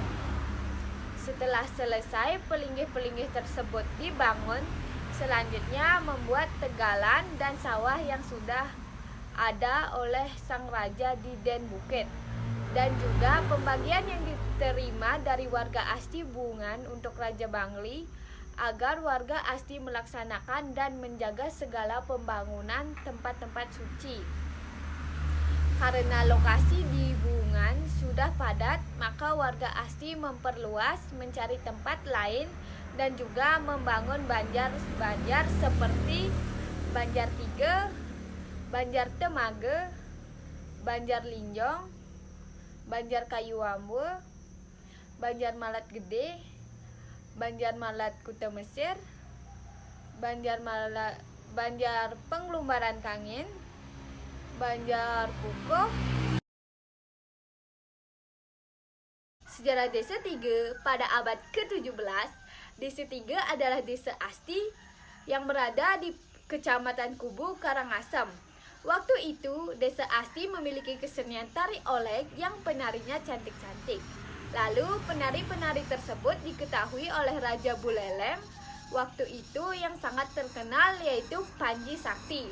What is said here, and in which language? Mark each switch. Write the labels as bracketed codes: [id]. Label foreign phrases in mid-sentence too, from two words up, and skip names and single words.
[id] Setelah selesai pelinggih-pelinggih tersebut dibangun, selanjutnya membuat tegalan dan sawah yang sudah ada oleh sang raja di Den Bukit, dan juga pembagian yang diterima dari warga Asti Bungan untuk Raja Bangli agar warga Asti melaksanakan dan menjaga segala pembangunan tempat-tempat suci. Karena lokasi di Bungan sudah padat, maka warga Asti memperluas mencari tempat lain dan juga membangun banjar-banjar seperti Banjar Tiga, Banjar Temaga, Banjar Linjong, Banjar Kayu Ambu, Banjar Malat Gede, Banjar Malat Kuta Mesir, Banjar Penglumbaran Kangin, Banjar Kukoh. Sejarah Desa Tiga pada abad ke-17, Desa Tiga adalah desa Asti yang berada di Kecamatan Kubu, Karangasem. Waktu itu, desa Asti memiliki kesenian tari olek yang penarinya cantik-cantik. Lalu, penari-penari tersebut diketahui oleh Raja Buleleng waktu itu yang sangat terkenal, yaitu Panji Sakti.